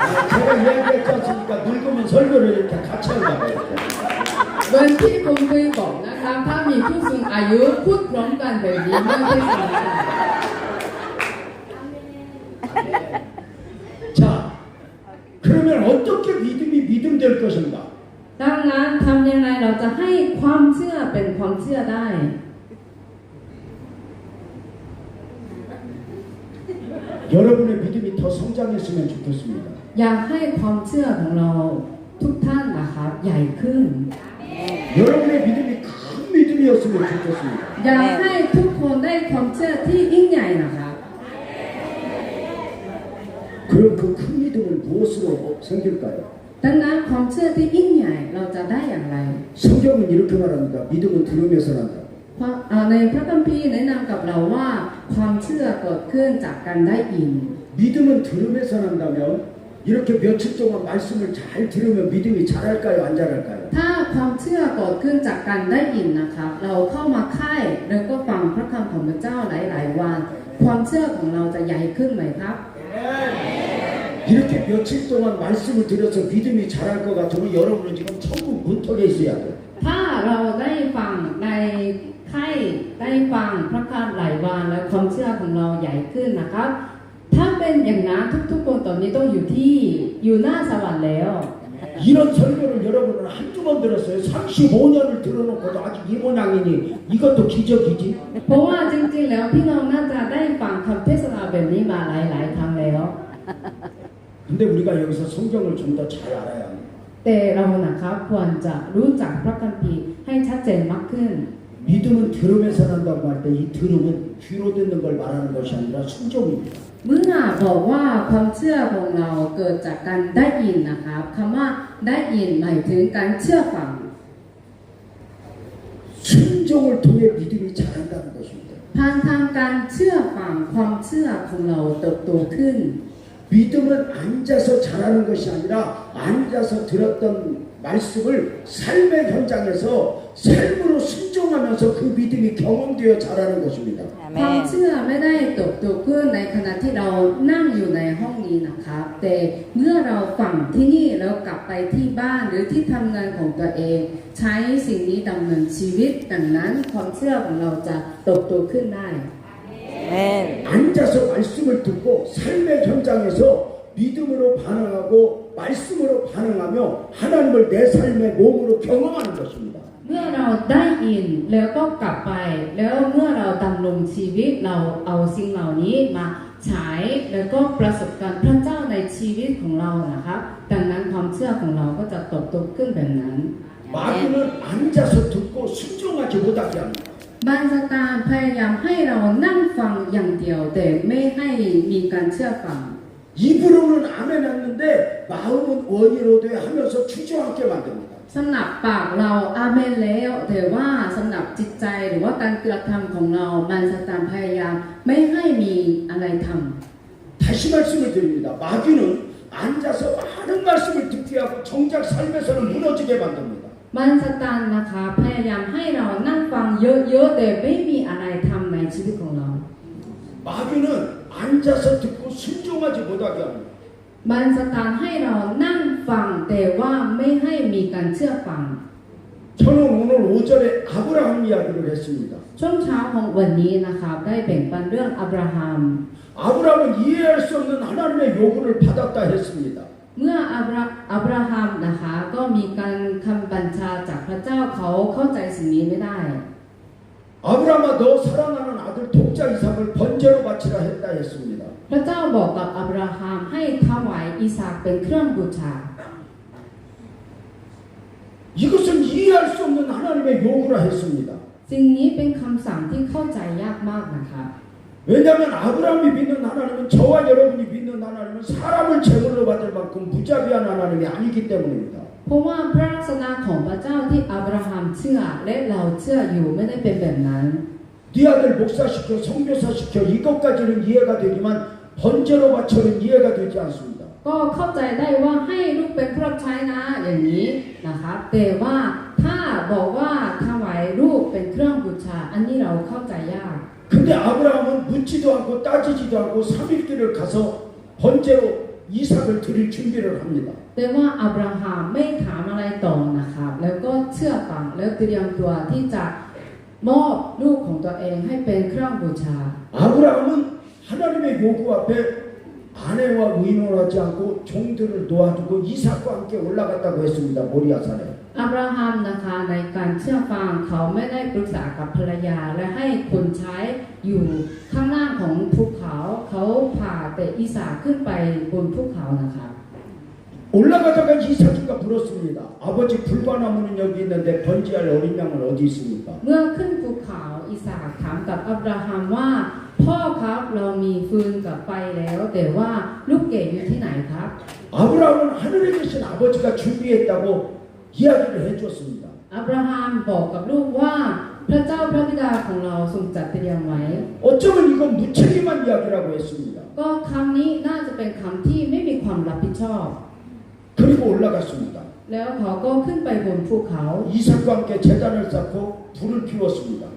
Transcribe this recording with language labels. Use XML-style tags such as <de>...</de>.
<ko>제가 이야기했지 않습니까? 늙으면 설교를 이렇게 같이 한다고 이렇게.</ko> <th>เหมือนที่ผมเคยบอกนะคะถ้ามีผู้สูงอายุพูดพร้อมกันแบบนี้ไม่ได้ฟังกัน</th> <ko>자, 그러면 어떻게 믿음이 믿음 될 것인가?</ko> <th>ดังนั้นทำยังไงเราจะให้ความเชื่อเป็นความเชื่อได้</th> <ko>여러분의 믿음이 더 성장했으면 좋겠습니다.</ko> <th>อยากให้ความเชื่อของเราทุกท่านนะคะใหญ่ขึ้น</th> <ko>여러분의 믿음이 큰 믿음이었으면 좋겠습니다.</ko> <th>อยากให้ทุกคนได้ความเชื่อที่ยิ่งใหญ่นะคะ</th> <ko>그럼 그 큰 믿음을 무엇으로 생길까요?</ko> <th>ดังนั้นความเชื่อที่ยิ่งใหญ่เราจะได้อย่างไร</th> <ko>성경은 이렇게 말합니다. 믿음은 들으면서 난다.</ko> <th>ในพระคัมภีร์แนะนำกับเราว่าความเชื่อเกิดขึ้นจากการได้ยิน</th> <ko>믿음은 들으면서 난다면 이렇게 며칠 동안 말씀을 잘 들으면 믿음이 자랄까요? 안 자랄까요?</ko> <th>ถ้าความเชื่อเกิดขึ้นจากการได้ยินนะคะเราเข้ามาค่ายแล้วก็ฟังพระคำของพระเจ้าหลายๆวันความเชื่อของเราจะใหญ่ขึ้นไหมครับ</th> <ko>이렇게 며칠 동안 말씀을 들어서 믿음이 자랄 것 같으면 여러분은 지금 천국 문턱에 있어야 돼요.</ko> <th>ถ้าเราได้ฟังในค่ายได้ฟังพระคำหลายวันแล้วความเชื่อของเราใหญ่ขึ้นนะครับถ้าเป็นอย่างนั้นทุกๆคนตอนนี้ต้องอยู่หน้าสวรรค์แล้ว</th> <ko>이런 설교를 여러분은 한두 번 들었어요. 35년을 들어놓고도 아직 이 모양이니 이것도 기적이지.</ko> <th>เพราะว่าจริงๆแล้วพี่น้องน่าจะได้ฟังคำเทศนาแบบนี้มาหลายๆครั้งแล้ว</th> <ko>근데 우리가 여기서 성경을 좀 더 잘 알아야 합니다.</ko> <th>แต่เรานะครับควรจะรู้จักพระคัมภีร์ให้ชัดเจนมากขึ้น</th> <ko>믿음은 들으면서 난다고 할 때 이 들음은 귀로 듣는 걸 말하는 것이 아니라 순종입니다.</ko> <th>เมื่อบอกว่าความเชื่อของเราเกิดจากการได้ยินนะครับคำว่าได้ยินหมายถึงการเชื่อฟัง</th> <ko>순종을 통해 믿음이 자란다는 것입니다.</ko> <th>ผ่านทางการเชื่อฟังความเชื่อของเราเติบโตขึ้น</th> <ko>믿음은 앉아서 자라는 것이 아니라 앉아서 들었던 말씀을 삶의 현장에서 삶으로 순종하면서 그 믿음이 경험되어 자라는 것입니다.</ko> <th>ความเชื่อไม่ได้เติบโตขึ้นในขณะที่เรานั่งอยู่ในห้องนี้นะครับแต่เมื่อเราฟังที่นี่แล้วกลับไปที่บ้านหรือที่ทำงานของตัวเอง ใช้สิ่งนี้ดำเนินชีวิตดังนั้นความเชื่อของเราจะเติบโตขึ้นได้</th> <ko>아멘. 앉아서 말씀을 듣고 삶의 현장에서 믿음으로 반응하고 말씀으로 반응하며 하나님을 내 삶의 몸으로 경험하는 것입니다.</ko> <th>เมื่อเราได้ยินแล้วก็กลับไปแล้วเมื่อเราดำรงชีวิตเราเอาสิ่งเหล่านี้มาใช้แล้วก็ประสบการณ์พระเจ้าในชีวิตของเรานะครับดังนั้นความเชื่อของเราก็จะเติบโตขึ้นแบบนั้น</th> <ko>마귀는 앉아서 듣고 순종하지 못하게 합니다.</ko> <th>บางสตาร์พยายามให้เรานั่งฟังอย่างเดียวแต่ไม่ให้มีการเชื่อฟัง</th> <ko>입으로는 아멘 했는데 마음은 원이로되 하면서 주저앉게 만듭니다.</ko> <th>สำหรับปากเราอาเมนแล้วแต่ว่าสำหรับจิตใจหรือว่าการกระทำของเราบางสตาร์พยายามไม่ให้มีอะไรทำ</th> <ko>다시 말씀을 드립니다. 마귀는 앉아서 많은 말씀을 듣게 하고 정작 삶에서는 무너지게 만듭니다.</ko> <th>มันสตันนะคะพยายามให้เรานั่งฟังเยอะๆแต่ไม่มีอะไรทำในชีวิตของเรา</th> <ko>마귀는 앉아서 듣고 순종하지 못하게 합니다.</ko> <th>มันสตันให้เรานั่งฟังแต่ว่าไม่ให้มีการ การเชื่อฟัง</th> <ko>저는 오늘 오전에 아브라함 이야기를 했습니다.</ko> <th>ช่วงเช้าของวันนี้นะคะได้แบ่งปันเรื่องอับราฮัม</th> <ko>아브라함은 이해할 수 없는 하나님의 요구를 받았다 했습니다.</ko> <th>เมื่ออับราฮัมนะคะก็มีการคำบัญชาจากพระเจ้าเขาเข้าใจสิ่งนี้ไม่ได้</th> <ko>아브라함아 너 사랑하는 아들 독자 이삭을 번제로 바치라 했다 했습니다.</ko> <th>พระเจ้าบอกกับอับราฮัมให้ถวายอิสากเป็นเครื่องบูชา</th> <ko>이것은 이해할 수 없는 하나님의 요구라 했습니다.</ko> <th>สิ่งนี้เป็นคำสั่งที่เข้าใจยากมากนะคะ</th> <ko>왜냐하면 아브라함이 믿는 하나님은 저와 여러분이 믿는 하나님은 사람을 제물로 받을 만큼 무자비한 하나님이 아니기 때문입니다.</ko> <th>เพราะว่าพระลักษณะของพระเจ้าที่อับราฮัมเชื่อและเราเชื่ออยู่ไม่ได้เป็นแบบนั้น</th> <ko>네 아들 목사시켜 선교사시켜 이것까지는 이해가 되지만 번제로 바쳐는 이해가 되지 않습니다.</ko> <th>ก็เข้าใจได้ว่าให้ลูกเป็นผู้รับใช้นะอย่างนี้นะคะแต่ว่าถ้าบอกว่าถวายลูกเป็นเครื่องบูชาอันนี้เราเข้าใจยาก</th> <ko>근데 아브라함은 묻지도 않고 따지지도 않고 3일길을 가서 번제로 이삭을 드릴 준비를 합니다.</ko> <th>แต่ว่าอับราฮัมไม่ถามอะไรต่อนะคะแล้วก็เชื่อฟังแล้วเตรียมตัวที่จะมอบลูกของตัวเองให้เป็นเครื่องบูชา</th> <ko>아브라함은 하나님의 요구 앞에 아내와 의논하지 않고 종들을 놓아두고 이삭과 함께 올라갔다고 했습니다. 모리아산에.</ko> <th>อับราฮัมนะคะในการเชื่อฟังเขาไม่ได้ปรึกษากับภรรยาและให้คนใช้อยู่ข้างล่างของภูเขาเขาพาแต่อิสากขึ้นไปบนภูเขานะคะ</th> <ko>올라가다가 이삭이가 물었습니다. 아버지 불과나무는 여기 있는데 번지할 어린 양은 어디 있습니까?</ko> <th>เมื่อขึ้นภูเขาอิสากถามกับอับราฮัมว่าพ่อครับเรามีฟืนกับไฟแล้วแต่ว่าลูกเกดอยู่ที่ไหนครับ</th> <ko>아브라함은 하늘에 계신 아버지가 준비했다고 이야기를 해줬습니다.</ko> <th>อับราฮัมบอกกับลูกว่าพระเจ้าพระบิดาของเราทรงจัดเตรียมไว้</th> <ko>어쩌면 이건 무책임한 이야기라고 했습니다.</ko> <th>ก็คำนี้น่าจะเป็นคำที่ไม่มีความรับผิดชอบ</th> <ko>그리고 올라갔습니다.</ko> <th>แล้วเขาก็ขึ้นไปบนภูเขา</th> <ko>이삭과 함께 제단을 쌓고 불을 피웠습니다.</ko>